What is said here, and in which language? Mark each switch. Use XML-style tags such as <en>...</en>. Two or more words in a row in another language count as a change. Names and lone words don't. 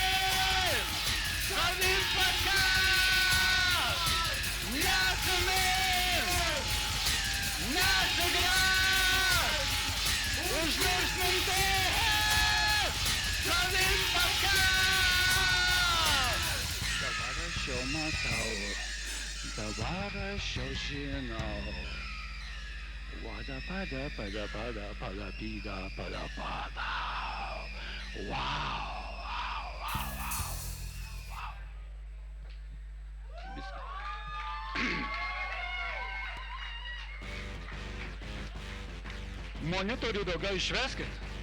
<lt>Savim paskask, neatsimink, neatsigręžk, užmiršk mintis, savim paskask. Dabar aš jau matau, dabar aš jau žinau. Vada pada pada pada pada pida pada pada. Wow. Monitorių daugiau išveskit.</lt>